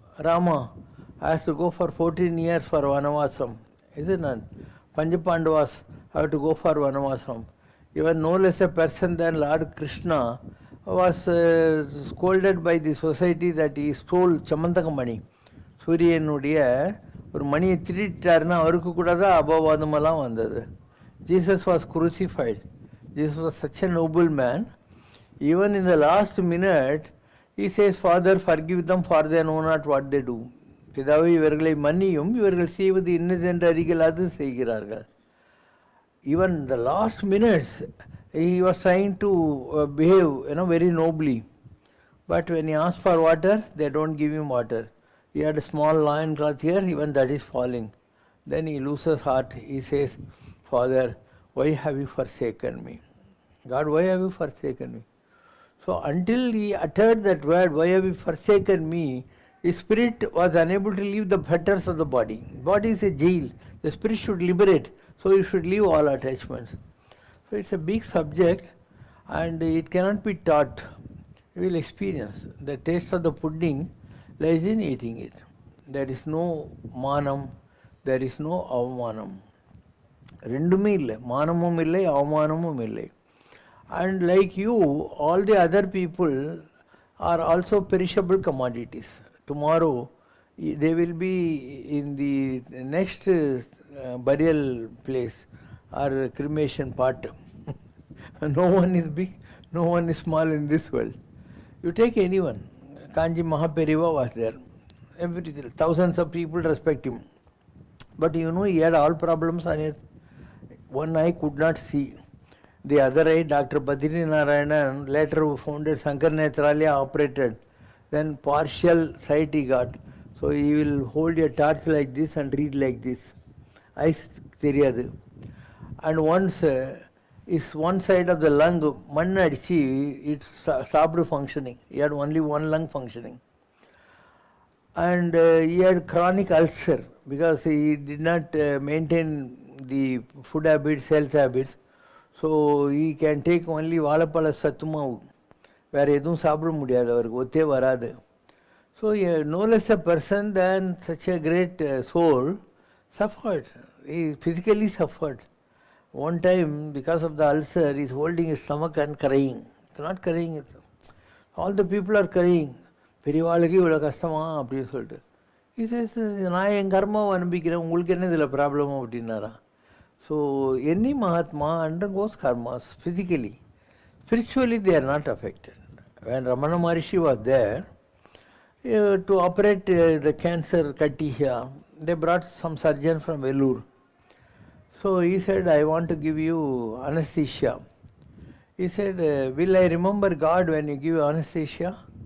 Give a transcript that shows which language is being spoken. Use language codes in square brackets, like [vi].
[en] Rama has to go for 14 years for Vanavasam, isn't it? Panchapandavas have to go for Vanavasam. Even no less a person than Lord Krishna was scolded by the society that he stole Chamantakamani. [ta] சூரியனுடைய ஒரு மணியை திருட்டாருன்னா அவருக்கு கூட தான் அபவாதமெல்லாம் வந்தது. [en] Jesus was crucified. Jesus was such a noble man. Even in the last minute, he says, Father, forgive them, for they know not what they do. [ta] பிதாவே இவர்களை மன்னியும், இவர்கள் செய்வது இன்னதென்று அறிகளாது செய்கிறார்கள். [en] Even the last minutes, he was trying to behave, very nobly. But when he asked for water, they don't give him water. He had a small lion cloth here, even that is falling. Then he loses heart. He says, Father, why have you forsaken me? God, why have you forsaken me? So until he uttered that word, why have you forsaken me, his spirit was unable to leave the fetters of the body. Body is a jail. The spirit should liberate. So you should leave all attachments. So it's a big subject and it cannot be taught. You will experience. The taste of the pudding lies in eating it. There is no manam, there is no avamanam. [ta] ரெண்டுமே இல்லை, மானமும் இல்லை, அவமானமும் இல்லை. [en] And like you, all the other people are also perishable commodities. Tomorrow they will be in the next burial place or cremation part. No one is big, no one is small in this world. You take anyone. Kanji Mahaperiva was there. Everything, thousands of people respect him. But you know, he had all problems on it. One eye could not see. The other eye, Dr. Badri Narayanan later founded Sankar Netralaya, operated. Then partial sight he got. So he will hold a torch like this and read like this. Eyes [ta] theriyadu. [en] And once is one side of the lung, [ta] mann adichi, [en] it stopped functioning. He had only one lung functioning. And he had chronic ulcer because he did not maintain the food habits, health habits. So he can take only [ta] வாழைப்பழ சத்துமாவு, வேற எதுவும் சாப்பிட முடியாது, அவருக்கு ஒத்தே வராது. [en] So no less a person than such a great soul suffered. He physically suffered. One time, because of the ulcer, he is holding his stomach and crying. Not crying. All the people are crying. [ta] பெரியவாளுக்கு இவ்வளோ கஷ்டமா அப்படின்னு சொல்லிட்டு. இது நான் என் கர்மாவை அனுப்பிக்கிறேன், உங்களுக்கு என்ன இதில் ப்ராப்ளமோ அப்படின்னாரா. [en] So any Mahatma undergoes karmas physically. Spiritually they are not affected. When Ramana Maharishi was there to operate the cancer katti here, they brought some surgeon from Vellore. So he said, I want to give you anesthesia. He said, will I remember God when you give anesthesia?